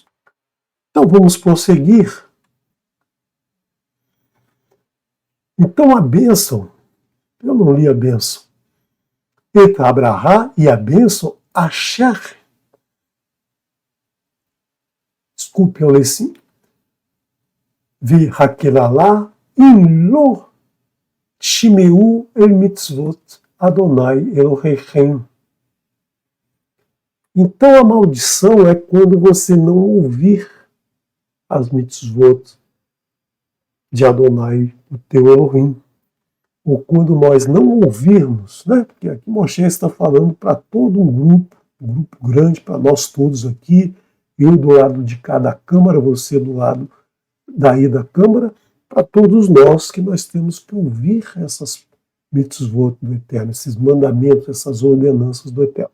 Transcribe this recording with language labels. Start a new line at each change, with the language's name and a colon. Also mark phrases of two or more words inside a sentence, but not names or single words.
Portuguese: Então vamos prosseguir. Então a bênção, eu não li a bênção, Et Abrahá, e a bênção Asher. Desculpe, eu li assim.
Hebrew: והקללה אם לא שמעו אל מצות אדני אלהיכם.
Portuguese: Então a maldição é quando você não ouvir as mitzvot de Adonai, o teu Elohim. Ou quando nós não ouvirmos, né? Porque aqui Moshe está falando para todo um grupo grande, para nós todos aqui, eu do lado de cada câmara, você do lado daí da câmara, para todos nós que nós temos que ouvir essas mitzvot do Eterno, esses mandamentos, essas ordenanças do Eterno.